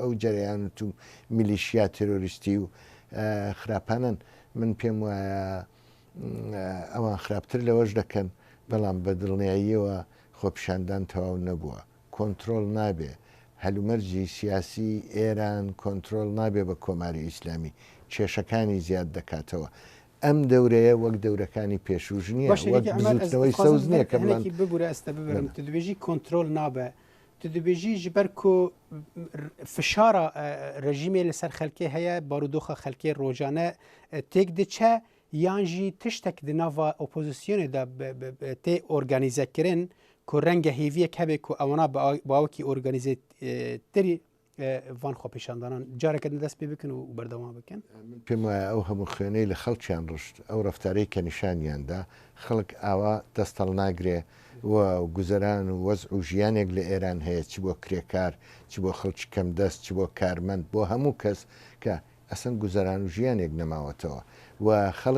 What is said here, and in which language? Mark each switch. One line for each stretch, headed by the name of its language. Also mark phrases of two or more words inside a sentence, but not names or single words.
Central Kurdish: ئەو جەریانت و میلیشیا تێرۆریستی و خراپانن من پێم وایە ئەوان خراپتر لەوەش دەکەن بەڵام بە دڵنیاییەوە خۆپیشاندان تەواو نەبووە کۆنتترۆل نابێ هەلومەرجی سیاسی ئێران کۆنتترۆل نابێ بە کۆماری ئیسلامی کێشەکانی زیاد دەکاتەوە ئەم دەورەیە وەک دەورەکانی پێشوژ نییە وەکەوەی سەوز نییە کە
Kurdish: ببوورە ئەستە ببرم تو دەبێژی کۆنتترۆل نابێ تو دەبێژی ji ber ku fişara rejîmê li ser xelkê heye barodoxa xelkê rojane têk diçe yan jî tiştek di nava opozisyonê de tê organizekirin ku renge hêviyek hebe ku ewana bawekî organizêterî van xwepêşandanan careke din dest pê bikin û berdewam bikin
Central Kurdish: پێم وایە ئەو هەموو خوێنەی لە خەڵکیان ڕشت ئەو ڕفتارەی کە نیشانیاندا خەڵک ئاوا دەستەڵ ناگرێ و گوزەران و وەزع و ژیانێک لە ئێران هەیە چی بۆ کرێکار چی بۆ خەڵکی کەم دەست چی بۆ کارمەند بۆ هەموو کەس کە ئەسەن گوزەران و ژیانێک نەماوەتەوە و خەڵک